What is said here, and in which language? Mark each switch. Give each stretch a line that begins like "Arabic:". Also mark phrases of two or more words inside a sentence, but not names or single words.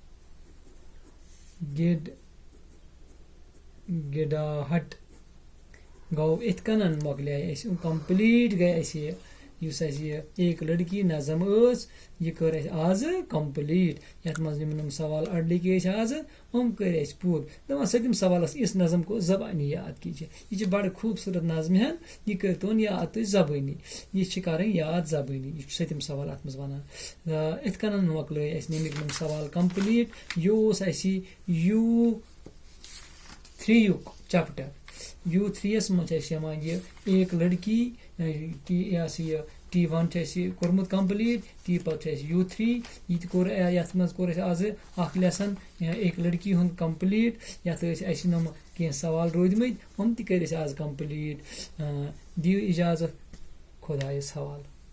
Kashmiri: گِڑ گِڑاہٹ گوٚو یِتھ کٔنۍ مۄکلے اَسہِ کمپلیٖٹ گٔے اَسہِ یُس اَسہِ یہِ ایک لڑکی نظم ٲس یہِ کٔر اَسہِ آزٕ کمپلیٖٹ یَتھ منٛز یِم سوال اڑ لیکھے ٲسۍ آزٕ یِم کٔرۍ اَسہِ پوٗرٕ دَپان سٔتِم سوالَس
Urdu: اِس نظم کو زبانی یاد کیجیے
Kashmiri: یہِ چھِ بڑٕ خوٗبصوٗرت نظمہِ ہن یہِ کٔرۍتون یاد تُہۍ زبٲنی یہِ چھِ کَرٕنۍ یاد زبٲنی یہِ چھُ سٔتِم سوال اَتھ منٛز وَنان یِتھ کٔنۍ مۄکلٲے اَسہِ نِمٕتۍ یِم سوال کمپلیٖٹ یہِ اوس اَسہِ U3 یُک چپٹر U3 یَس منٛز چھِ اَسہِ یِوان یہِ ایک لڑکی یہِ ہسا یہِ T1 چھُ اَسہِ کوٚرمُت کمپلیٖٹ تی پَتہٕ چھُ اَسہِ U3 یہِ تہِ کوٚر یَتھ منٛز کوٚر اَسہِ آزٕ اکھ لیسن ایک لڑکی ہُنٛد کمپلیٖٹ یَتھ ٲسۍ اَسہِ یِم کینٛہہ سوال روٗدمٕتۍ یِم تہِ کٔرۍ اَسہِ آز کمپلیٖٹ دِیِو اِجازت خۄدایَس حوالہٕ